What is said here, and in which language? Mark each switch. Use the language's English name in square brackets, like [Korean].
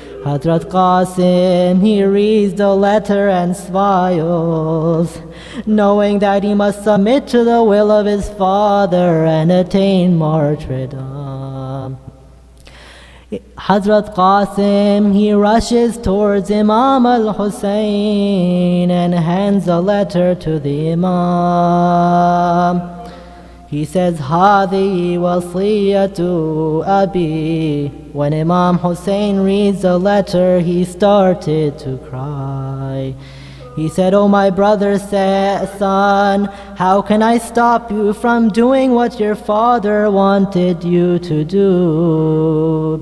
[English] Hazrat Qasim, he reads the letter and smiles, knowing that he must submit to the will of his father and attain martyrdom. Hazrat Qasim, he rushes towards Imam al-Hussein and hands a letter to the Imam. He says, [Arabic] هذه وصية أبي. [English] When Imam Hussein reads the letter, he started to cry. He said, oh my brother, son, how can I stop you from doing what your father wanted you to do?